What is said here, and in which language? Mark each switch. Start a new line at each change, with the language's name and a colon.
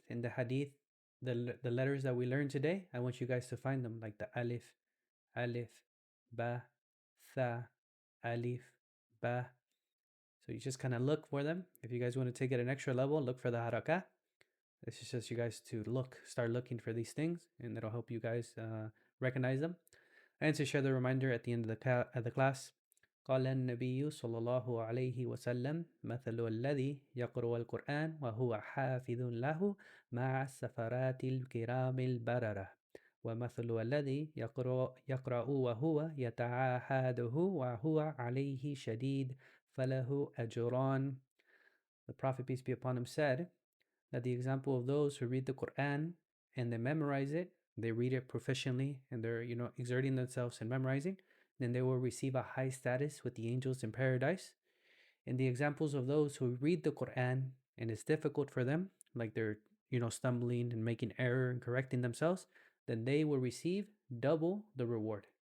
English: In the hadith, the letters that we learned today, I want you guys to find them, like the alif, alif, ba, tha, alif, ba. So you just kind of look for them. If you guys want to take it an extra level, look for the harakah. This is just you guys to start looking for these things, and it'll help you guys recognize them. And to share the reminder at the end of the class.
Arabic: قال النبي صلى الله عليه وسلم مثل الذي يقرأ القرآن وهو حافظ له مع السفرات الكرام البررة ومثل الذي يقرأ وهو يتعاهده وهو عليه شديد فله أجران.
English: The Prophet, peace be upon him, said that the example of those who read the Quran and they memorize it, they read it proficiently, and they're exerting themselves and memorizing, then they will receive a high status with the angels in paradise. And the examples of those who read the Quran and it's difficult for them, like they're stumbling and making error and correcting themselves, then they will receive double the reward.